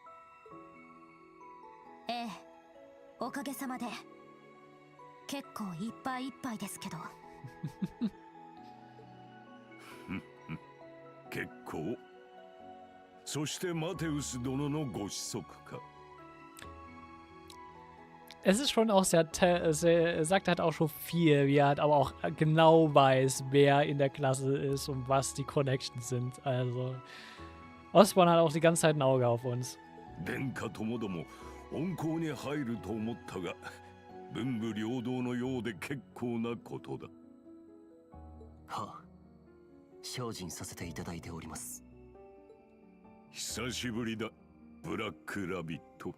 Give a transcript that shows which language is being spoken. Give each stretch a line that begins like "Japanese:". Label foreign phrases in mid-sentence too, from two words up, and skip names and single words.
Japanese: ええ、おかげさまで結構いっぱいいっぱいですけど。結構。そしてマテウス殿のご子息か。
German: Es ist schon auch er sagt halt auch schon viel, wie er halt aber auch genau weiß, wer in der Klasse ist und was die Connections sind. Also, Osborn hat auch die ganze Zeit ein Auge auf uns.
Japanese: 殿下ともども温厚に入ると思ったが、文武両道のようで結構なことだ。はあ、精進させていただいております。久しぶりだ、ブラックラビット。